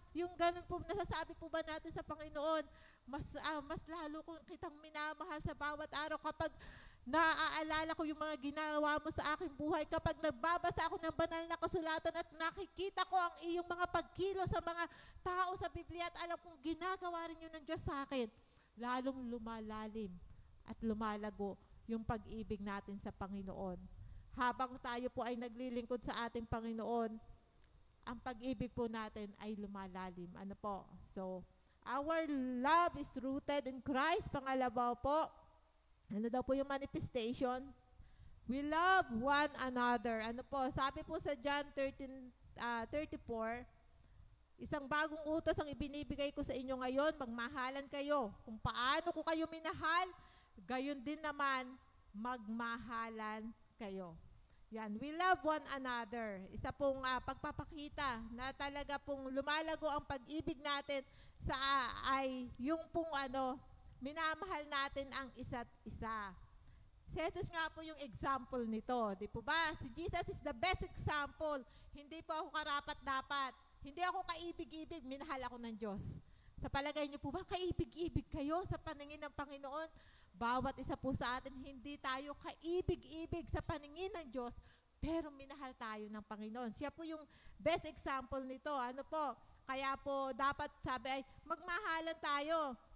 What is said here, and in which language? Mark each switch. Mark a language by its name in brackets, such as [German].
[Filipino] Yung ganun po, nasasabi po ba natin sa Panginoon, mas lalo kong kitang minamahal sa bawat araw kapag naaalala ko yung mga ginawa mo sa aking buhay, kapag nagbabasa ako ng banal na kasulatan at nakikita ko ang iyong mga pagkilo sa mga tao sa Biblia at alam kong ginagawa rin yun ng Diyos sa akin, lalong lumalalim at lumalago yung pag-ibig natin sa Panginoon. Habang tayo po ay naglilingkod sa ating Panginoon, ang pag-ibig po natin ay lumalalim. Ano po? [English] So, our love is rooted in Christ. [Filipino] Pangalawa po, ano daw po yung manifestation? [English] We love one another. [Filipino] Ano po? Sabi po sa John 13:34, Isang bagong utos ang ibinibigay ko sa inyo ngayon, magmahalan kayo. Kung paano ko kayo minahal, gayon din naman, magmahalan kayo. Yan, [English] we love one another. [Filipino] Isa pong pagpapakita na talaga pong lumalago ang pag-ibig natin sa ay yung pong minamahal natin ang isa't isa. Si Jesus nga po yung example nito, di po ba? [English] Si Jesus is the best example. [Filipino] Hindi po ako karapat-dapat. Hindi ako kaibig-ibig, minahal ako ng Diyos. Sa palagay niyo po ba, kaibig-ibig kayo sa paningin ng Panginoon? Bawat isa po sa atin, hindi tayo kaibig-ibig sa paningin ng Diyos, pero minahal tayo ng Panginoon. Siya po yung best example nito. Ano po? Kaya po, dapat sabi ay, magmahalan tayo.